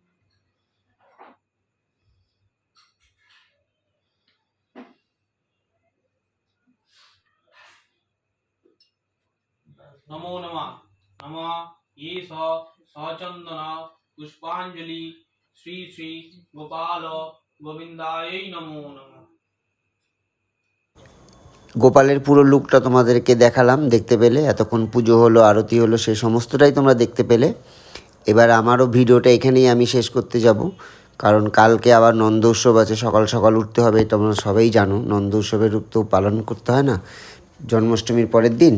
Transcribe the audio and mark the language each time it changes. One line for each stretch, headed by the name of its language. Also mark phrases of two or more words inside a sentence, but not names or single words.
Sanskrit: नमो नमः। नमः ये सचंदन पुष्पांजलि श्री श्री गोपाल गोविंदाय नमो नमः।
Bangla: গোপালের পুরো লুকটা তোমাদেরকে দেখালাম, দেখতে পেলে। এতক্ষণ পুজো হলো, আরতি হলো, সেই সমস্তটাই তোমরা দেখতে পেলে। এবার আমারও ভিডিওটা এখানেই আমি শেষ করতে যাব, কারণ কালকে আবার নন্দ উৎসব আছে, সকাল সকাল উঠতে হবে। তোমরা সবাই জানো নন্দ উৎসবের রূপ তো পালন করতে হয় না, জন্মাষ্টমীর পরের দিন।